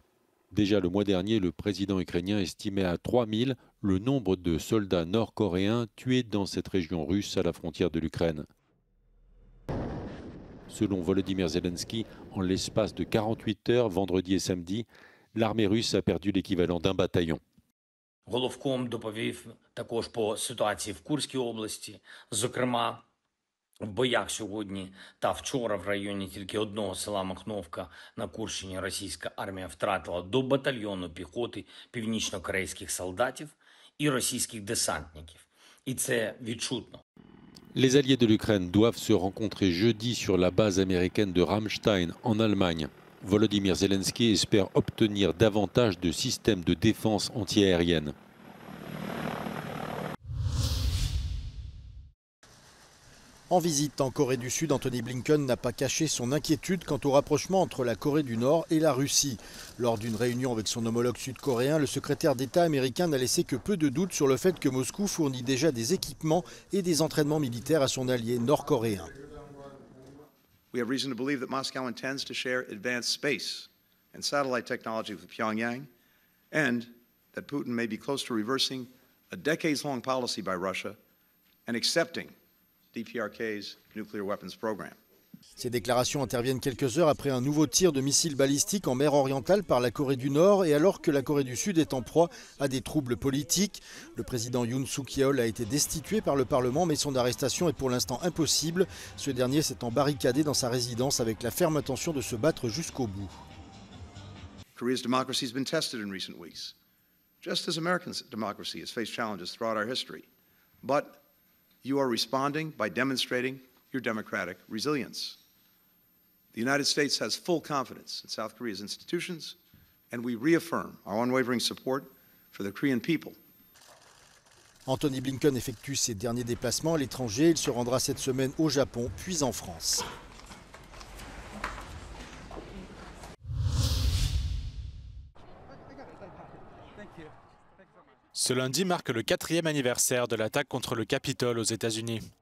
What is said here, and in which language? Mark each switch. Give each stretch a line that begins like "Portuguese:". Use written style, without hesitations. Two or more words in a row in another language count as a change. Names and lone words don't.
French: Déjà le mois dernier, le président ukrainien estimait à 3000 le nombre de soldats nord-coréens tués dans cette région russe à la frontière de l'Ukraine. Selon Volodymyr Zelensky, en l'espace de 48 heures, vendredi et samedi, l'armée russe a perdu l'équivalent d'un bataillon.
Ukrainian: Головком доповів також по ситуації в Курській області, зокрема, в боях сьогодні та вчора в районі тільки одного села Махновка на Курщині російська армія втратила до батальйону піхоти північно-корейських солдатів і російських десантників. І це відчутно.
French: Les alliés de l'Ukraine doivent se rencontrer jeudi sur la base américaine de Ramstein, en Allemagne. Volodymyr Zelensky espère obtenir davantage de systèmes de défense antiaérienne. En visite en Corée du Sud, Anthony Blinken n'a pas caché son inquiétude quant au rapprochement entre la Corée du Nord et la Russie. Lors d'une réunion avec son homologue sud-coréen, le secrétaire d'État américain n'a laissé que peu de doutes sur le fait que Moscou fournit déjà des équipements et des entraînements militaires à son allié nord-coréen.
English: We have reason to believe that Moscow intends to share advanced space and satellite technology with Pyongyang, and that Putin may be close to reversing a decades-long policy by Russia and accepting DPRK's nuclear weapons program.
French: Ces déclarations interviennent quelques heures après un nouveau tir de missiles balistiques en mer orientale par la Corée du Nord et alors que la Corée du Sud est en proie à des troubles politiques. Le président Yoon Suk-yeol a été destitué par le Parlement, mais son arrestation est pour l'instant impossible. Ce dernier s'est embarricadé dans sa résidence avec la ferme intention de se battre jusqu'au bout.
English: Korea's democracy has been tested in recent weeks, just as American democracy has faced challenges throughout our history. But you are responding by demonstrating your democratic resilience. The United States has full confidence in South Korea's institutions, and we reaffirm our unwavering support for the Korean people.
French: Anthony Blinken effectue ses derniers déplacements à l'étranger. Il se rendra cette semaine au Japon, puis en France. Ce lundi marque le 4e anniversaire de l'attaque contre le Capitole aux États-Unis.